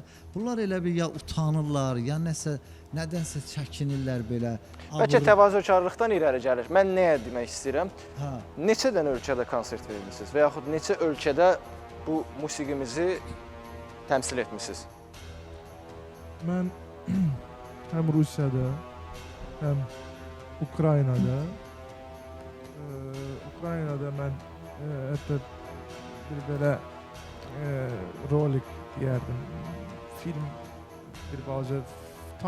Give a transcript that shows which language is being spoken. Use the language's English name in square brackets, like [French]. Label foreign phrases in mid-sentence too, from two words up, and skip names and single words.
[Azerbaijani] Bunlar elə bir ya utanırlar, ya nədənsə çəkinirlər belə. bəlkə təvazökarlıqdan irəli gəlir. Mən nəyə demək istəyirəm? Hə. Neçə dənə ölkədə konsert vermisiniz və yaxud neçə ölkədə bu musiqimizi təmsil etmisiniz? [Turkish] Ben hem Rusya'da hem Ukrayna'da Ukrayna'da ben hatta bir böyle rolik yerdim. [Azerbaijani] Film bir balaca tam